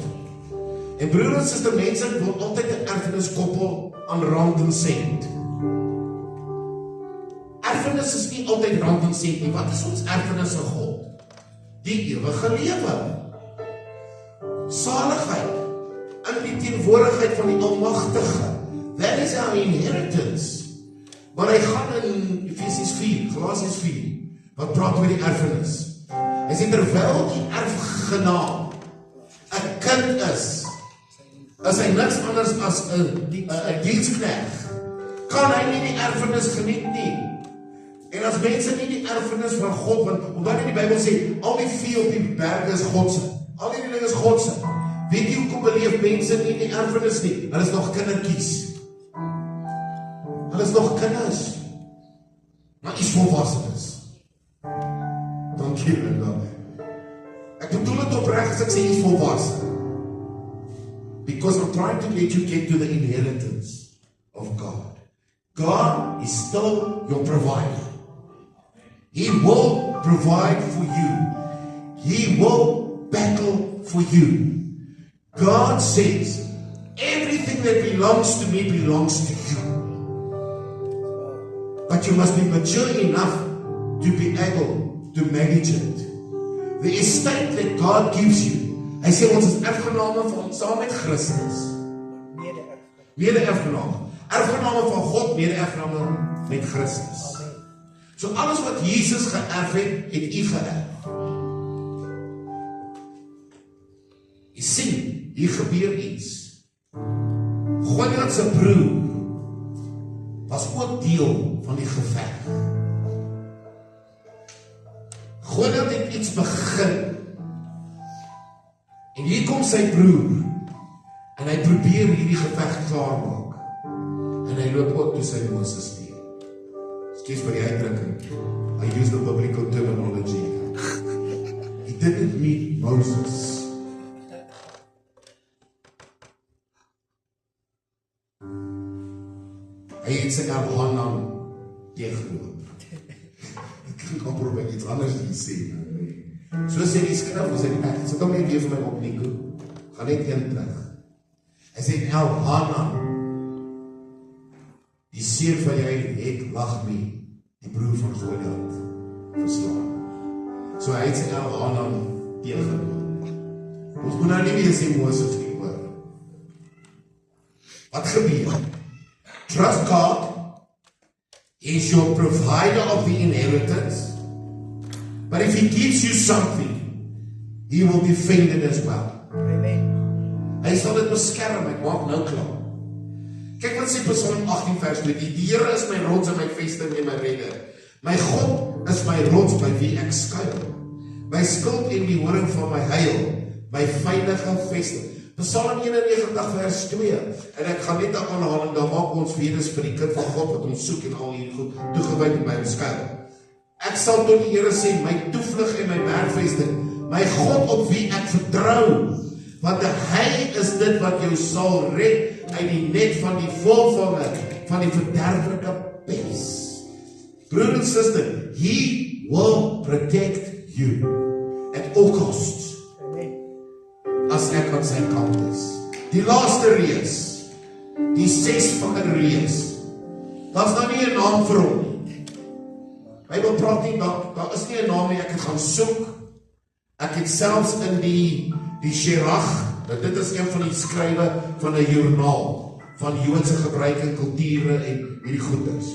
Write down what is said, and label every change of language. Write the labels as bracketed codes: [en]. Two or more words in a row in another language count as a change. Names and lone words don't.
[af] En broer en suster, mense wil altyd 'n erfenis koppel aan rand en sent. Erfenis is nie altyd rand en sent nie. Wat is ons erfenis van God? Die ewige lewe. Saligheid. In die teenwoordigheid van die Almagtige. [en] That is our inheritance. [af] Maar hy gaan in Efesiërs 4, Galasiërs 4, wat praat oor die erfenis. Hy sê terwyl die erfgenaam 'n kind is hy niks anders as 'n diensknegt, kan hy nie die erfenis geniet nie. En as mense nie die erfenis van God, want omdat die Bybel sê, al die vee op die berge is Godse. Al die dinge is Godse. Weet jy hoekom beleef mense nie die erfenis nie? Hulle is nog kindertjies. Hulle is nog kinders. Maar iets volwassen is. Dankie, Linda. Ek bedoel het opreg as ek sê iets volwassen. [en] Because I'm trying to let you get to the inheritance of God. God is still your provider. He will provide for you. He will battle for you. God says, everything that belongs to me belongs to you. But you must be mature enough to be able to manage it. The estate that God gives you, [af] hy sê ons is erfgename van saam met Christus. Mede-erfgename. Erfgename van God, mede-erfgename met Christus. So alles wat Jesus geërf het, het u geërf. Jy sien, hier gebeur iets. Goliat se broer was ook deel van die geveg. Goliat het iets begin. En hier kom sy broer en hy probeer hierdie geveg klaarmaak. En hy loop ook toe sy Moses teen. Excuse vir die uitdrukking. [en] I use the biblical terminology. He didn't meet Moses. [af] Hy het sy Elhanan teëgeloop. Ek kan probeer iets anders hier sê. So sê die skrif, hy sê, ek sit hom nie weer vir my op, Nico. Gaan net een terug. Hy sê, Elhanan, die seun van jy het Lachmi, die broer van Goliat, verslaan. So hy het sy Elhanan teëgeloop. Ons moet nou nie weer sê Moses nie, hoor. Wat gebeur? [en] Trust God. He is your provider of the inheritance. But if He gives you something, He will defend it as well. Amen. [af] Hy sal dit beskerm, ek maak nou klaar. Kyk wat sê Psalm 18 vers 2. Die Here is my rots en my vesting en my redder. My God is my rots by wie ek skuil. My skild en die horing van my heil, my veilige vesting. Psalm 91 vers 2. En ek gaan net 'n aanhaling, dan maak ons wedes vir die kind van God wat ons soek en al hier goed toegewyd en by hom skuil. Ek sal tot die Here sê, my toevlug en my bergvesting, my God op wie ek vertrou, want hy is dit wat jou sal red uit die net van die volvange, van die verderflike pes. Broer en suster, [en] He will protect you at all costs. [af] As ek aan sy kant is. Die laaste reus, die 6-vinger reus, daar's nou nie 'n naam vir hom nie. Bybel praat nie, daar is nie 'n naam nie, ek het gaan soek. Ek het selfs in die Sherach, dit is een van die skrywe van 'n joernaal, van Joodse gebruike en kulture en hierdie goeders.